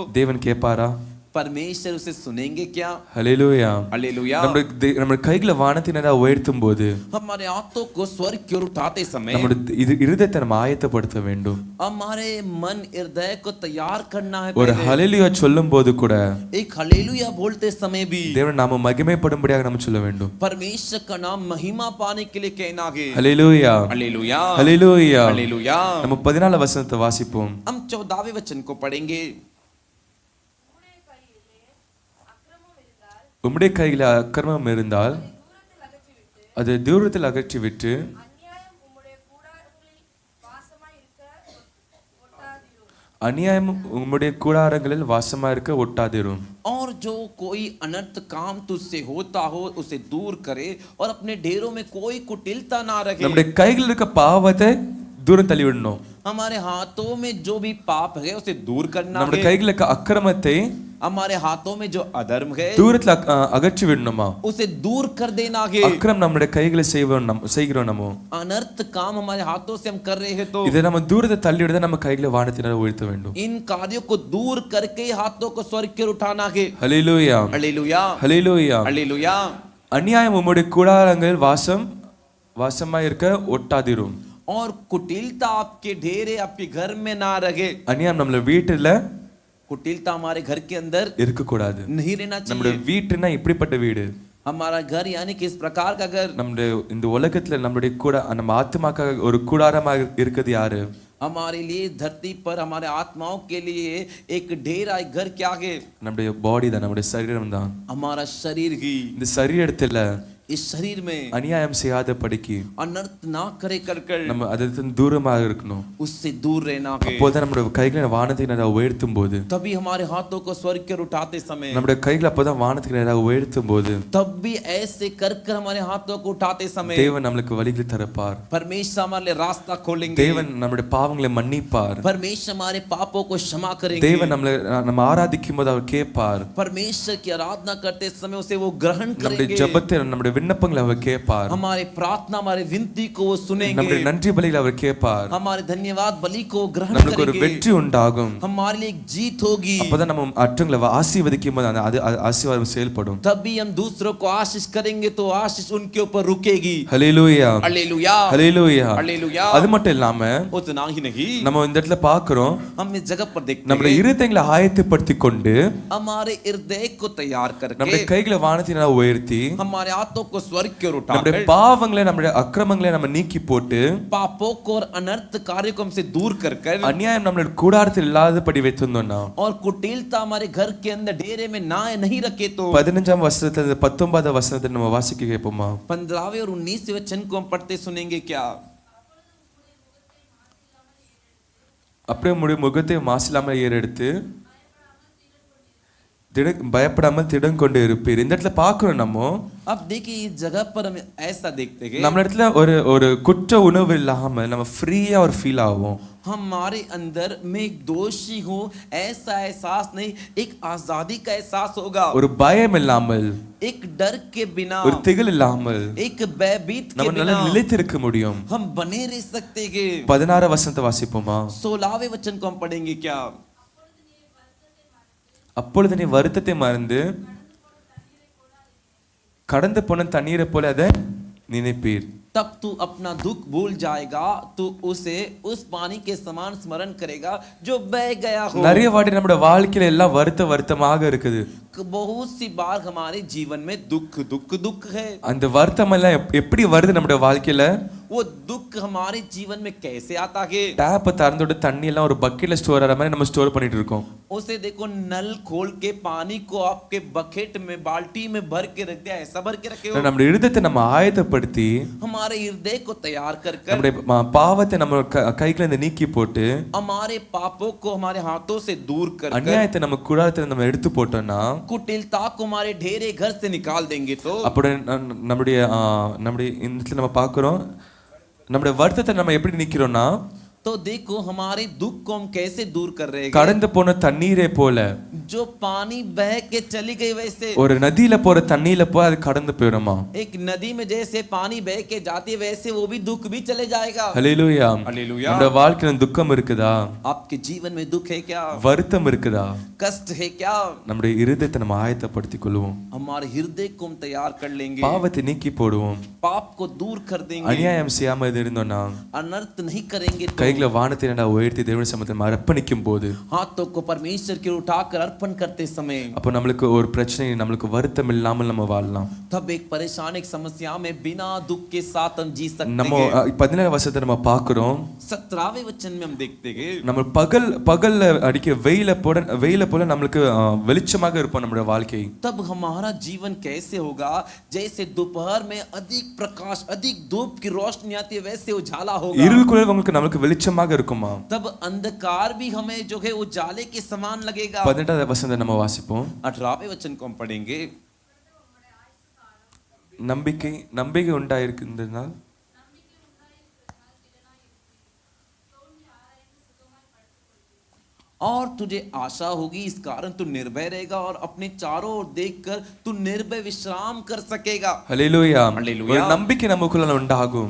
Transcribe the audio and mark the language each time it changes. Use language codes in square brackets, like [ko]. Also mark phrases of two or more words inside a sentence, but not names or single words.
[ta] தேவன் கேட்பாரா? [hi] परमेश्वर उसे सुनेंगे क्या? [ta] ஹalleluya. [hi] हालेलुया. [ta] நம்ம கைகளை வானத்தினரா உயர்த்தும் போது [hi] हमारे हाथों को स्वर्ग की ओर उठाते समय [ta] நம்முடைய இருதயத்தை நம்ம ஆயத்தப்படுத்த வேண்டும். [hi] हमारे मन हृदय को तैयार करना है. [ta] ஒரு ஹalleluya சொல்லும் போது கூட [hi] एक हालेलुया बोलते समय भी [ta] தேவன் நாம மகிமைப்படும்படியாக நம்ம சொல்ல வேண்டும். [hi] परमेश्वर का नाम महिमा पाने के लिए कहना है. [ta] ஹalleluya. [hi] हालेलुया. [ta] ஹalleluya. [hi] हालेलुया. [ta] நம்ம 14 வசனத்தை வாசிப்போம். [hi] हम 14वें वचन को पढ़ेंगे. [ta] உம்முடைய கையில அக்கிரமம் இருந்தால் அதை தூரத்தில் அகற்றி விட்டு அநியாயம் உம்முடைய கூடாரங்களில் வாசமா இருக்க ஒட்டாதிரும். [hi] और जो कोई अनर्थ काम तुझसे होता हो उसे दूर करे और अपने डेरों में कोई कुटिलता ना रखे. [ta] நம்முடைய கையில் இருக்க பாவத்தை தூரம் தள்ளி விடணும். [hi] हमारे हाथों में जो भी पाप है उसे दूर करना [ta] நம்முடைய [hi] है. [ta] கையில் இருக்க அக்கிரமத்தை [hi] हमारे हाथों में जो अधर्म है [ta] தூரத்தில் அகற்றி விடணுமா? [hi] उसे दूर कर देना है. [ta] அக்கிரம் நம்முடைய கைகளை செய்கிறோம் நம்ம. [hi] अनर्थ काम हमारे हाथों से हम कर रहे हैं तो [ta] இதை நம்ம தூரத்தை தள்ளி விட நம்ம கைகளை வானத்தினால உயர்த்த வேண்டும். [hi] इन कार्यों को दूर करके हाथों को स्वर्ग की ओर उठाना है. [ta] ஹalleluya. [hi] हालेलुया. [ta] ஹalleluya. [hi] हालेलुया. [ta] அநியாயம் உம்முடைய கூடாரங்களில் வாசமா இருக்க ஒட்டாதிரும். [hi] और कुटिलता आपके डेरे आपके घर में ना रहे. [ta] அநியாயம் நம்மள வீட்டுல [hi] कुटिलता हमारे घर के अंदर [ta] இருக்க கூடாது. [hi] नहीं रहना [ta] நம்முடைய [hi] चाहिए. [ta] வீட்டுனா இப்படிப்பட்ட வீடு. [hi] हमारा घर यानी किस प्रकार का घर? [ta] நம்முடைய இந்த உலகத்துல நம்முடைய கூட நம்ம ஆத்மாக்காக ஒரு கூடாரமாக இருக்குது யாரு? [hi] हमारे लिए धरती पर हमारे आत्माओं के लिए एक डेरा एक घर क्या है? [ta] நம்முடைய பாடி தான், நம்முடைய சரீரம் தான். [hi] हमारा शरीर ही. [ta] இந்த சரீரத்துல [hi] इस शरीर में [ta] அநியாயம் செய்யாத படிக்கு [hi] अनर्थ ना करे कर [ta] நம்ம அதிலிருந்து தூரமாக இருக்கணும். [hi] उससे दूर रहना है. [ta] அப்போதான் நம்முடைய கைகளை வானத்துக்கு நேராக உயர்த்தும் போது [hi] तभी हमारे हाथों को स्वर्ग की ओर उठाते समय [ta] நம்முடைய கைகளை அப்போதான் வானத்துக்கு நேராக உயர்த்தும் போது [hi] तब भी ऐसे कर हमारे हाथों को उठाते समय [ta] தேவன் நமக்கு வழிகளை தரப்பார். [hi] परमेश्वर हमारे लिए रास्ता खोलेंगे. [ta] தேவன் நம்முடைய பாவங்களை மன்னிப்பார். [hi] परमेश्वर हमारे पापों को क्षमा करेंगे. [ta] தேவன் நம்ம ஆராதிக்கும் போது அவர் கேட்பார். [hi] परमेश्वर की आराधना करते समय उसे वो ग्रहण [ta] நம்முடைய [hi] करेंगे. [ta] ஜெபத்தை நம்முடைய விண்ணப்பங்களை அவர் கேட்பார். [hi] हमारे प्रार्थना हमारे विनती को वो सुनेंगे. [ta] நம்முடைய நன்றி பலிகளை அவர் கேட்பார். [hi] हमारे धन्यवाद बलि को ग्रहण [ta] நமக்கு ஒரு [hi] करेंगे. [ta] வெற்றி உண்டாகும். [hi] हमारे लिए एक जीत होगी. [ta] அப்பதான் நம்ம மற்றவங்களை ஆசீர்வதிக்கும் போது அந்த ஆசீர்வாதம் செயல்படும். [hi] तभी हम दूसरों को आशीष करेंगे तो आशीष उनके ऊपर रुकेगी. [ta] ஹalleluya. [hi] हालेलुया. [ta] ஹalleluya. [hi] हालेलुया. [ta] அது மட்டும் இல்லாம [hi] उतना ही नहीं [ta] நம்ம இந்த இடத்துல பார்க்கிறோம், [hi] हम इस जगह पर देखते [ta] நம்முடைய [hi] हैं [ta] இருதயங்களை ஆயத்தப்படுத்திக் கொண்டு [hi] हमारे हृदय को तैयार [ta] நம்முடைய [hi] करके [ta] கைகளை வானத்தினால உயர்த்தி [hi] हमारे हाथों को स्वर्ग की ओर [ta] நம்முடைய [hi] उठाकर [ta] பாவங்களை நம்முடைய அக்கிரமங்களை நம்ம நீக்கி போட்டு [hi] पापों को और अनर्थ कार्यों को हमसे दूर कर कर [ta] அநியாயம் நம்மளுடைய கூடாரத்தில் இல்லாதபடி வைத்திருந்தோம்னா [hi] और कुटिलता हमारे घर के अंदर डेरे में ना नहीं रखे तो [ta] 15ஆம் வசனத்துல 19ஆவது வசனத்தை நம்ம வாசிக்க கேட்போமா? [hi] 15वें और 19वें वचन को हम पढ़ते सुनेंगे क्या? [ta] அப்படியே உம்முடைய முகத்தை மாசில்லாமல் ஏறெடுத்து பயப்படாமல் திடம் கொண்டு இருப்பீர். இந்த இடத்துல பார்க்கிறோம் நம்ம. [hi] अब देखिए इस जगह पर हम ऐसा देखते हैं [ta] நம்ம இடத்துல ஒரு குற்ற உணர்வு இல்லாம நம்ம ஃப்ரீயா ஒரு ஃபீல் ஆகும். [hi] हमारे अंदर मैं एक दोषी हूँ ऐसा एहसास नहीं, एक आजादी का एहसास होगा. [ta] ஒரு பயம் இல்லாமல், [hi] एक डर के बिना, [ta] ஒரு திகில் இல்லாமல், [hi] एक भयभीत के [ta] நம்ம நல்லா [hi] बिना [ta] நிலைத்திருக்க முடியும். [hi] हम बने रह सकते हैं. [ta] 16 वசனத்தை வாசிப்போமா? [hi] 16वें वचन को हम पढ़ेंगे क्या? [ta] அப்பொழுது நீ வருத்தத்தை மறந்து கடந்து போன தண்ணீரை போல அதை நினைப்பீர். [hi] तब तू अपना दुख भूल जाएगा, तू उसे उस पानी के समान स्मरण करेगा जो बह गया हो. [ta] நிறைய வாட்டி நம்முடைய வாழ்க்கையில எல்லாம் வருத்தமாக இருக்குது. [hi] बहुत सी बार हमारे जीवन में दुख है. [ta] அந்த வருத்தம் எல்லாம் எப்படி வருது நம்முடைய வாழ்க்கையில? [hi] वो दुख हमारे जीवन में कैसे आता है? [ta] டேப்பை திறந்தோட தண்ணி எல்லாம் ஒரு பக்கெட்ல ஸ்டோர் ஆற மாதிரி நம்ம ஸ்டோர் பண்ணிட்டு இருக்கோம். [hi] उसे देखो नल खोल के पानी को आपके बकेट में बाल्टी में भर के रख दिया, ऐसा भर के रखे हो. [ta] நம்ம இருதயத்தை நம்ம ஆயத்தப்படுத்தி [hi] हमारे हृदय को तैयार कर [ta] நம்முடைய பாவத்தை நம்ம கைக்குள்ள இருந்து நீக்கி போட்டு [hi] हमारे पापों को हमारे हाथों से दूर कर [ta] அநியாயத்தை நம்ம கூடாரத்துல நம்ம எடுத்து போட்டோம்னா [hi] कुटिलता को हमारे ढेरे घर से निकाल देंगे तो [ta] அப்படி நம்முடைய இந்த நம்ம பார்க்கிறோம் நம்முடைய வருத்தத்தை நம்ம எப்படி நிக்கிறோம்னா [hi] तो देखो हमारे दुख को हम कैसे दूर कर रहे हैं. [ta] கடந்து போன தண்ணீரை போல [hi] जो पानी बह के चली गई वैसे [ta] ஒரு நதியில போற தண்ணீர்ல போய் அது கடந்து போயிடுமா? [hi] एक नदी में जैसे पानी बह के जाती है वैसे वो भी दुख भी चले जाएगा. [ta] ஹல்லேலூயா. [hi] हालेलुया. [ta] நம்முடைய வாழ்க்கையில துக்கம் இருக்குதா? [hi] आपके जीवन में दुख है क्या? [ta] வருத்தம் இருக்குதா? [hi] कष्ट है क्या? [ta] நம்முடைய இருதயத்தை நம்ம ஆயத்தப்படுத்திக் கொள்வோம். [hi] हमारे हृदय को हम तैयार कर लेंगे. [ta] பாவத்தை நீக்கி போடுவோம். [hi] पाप को दूर कर देंगे. [ta] அநியாயம் செய்யாம இருந்தோம்னா [hi] अनर्थ नहीं करेंगे तो [ta] கைகளை வானத்தை உயர்த்தி தேவனுடைய சமூகத்தில் அர்ப்பணிக்கும் போது [hi] हाथों को परमेश्वर की ओर उठाकर अर्पण करते समय [ta] அப்போ நம்மளுக்கு ஒரு பிரச்சனை நம்மளுக்கு வருத்தம் இல்லாமல் நம்ம வாழலாம். [hi] तब एक परेशानी एक समस्या में बिना दुख के साथ हम जी सकते [ta] நம்ம [hi] हैं. [ta] 17 வசனத்தை நம்ம பார்க்கிறோம். [hi] 17वें वचन में हम देखते हैं [ta] நம்ம பகல்ல அடிக்க வெயில போல நம்மளுக்கு வெளிச்சமாக இருப்போம் நம்முடைய வாழ்க்கை. [hi] तब हमारा जीवन कैसे होगा? जैसे दोपहर में अधिक प्रकाश अधिक धूप की रोशनी आती है वैसे उजाला होगा. [ta] இருளுக்குள்ள உங்களுக்கு நம்மளுக்கு வெளிச்சமாக இருக்குமா? [hi] तब अंधकार भी हमें जो है उजाले के समान लगेगा. [ta] 18 வசனத்தை நம்ம வாசிப்போம். [hi] 18वें वचन को हम पढ़ेंगे. [ta] நம்பிக்கை உண்டாயிருக்கிறதுனால் [hi] और तुझे आशा होगी, इस कारण तू निर्भय रहेगा और अपने चारों ओर देखकर तू निर्भय विश्राम कर सकेगा. [ta] ஹல்லேலூயா. ஹல்லேலூயா. ஒரு நம்பிக்கை நமக்குள்ள உண்டாகும்.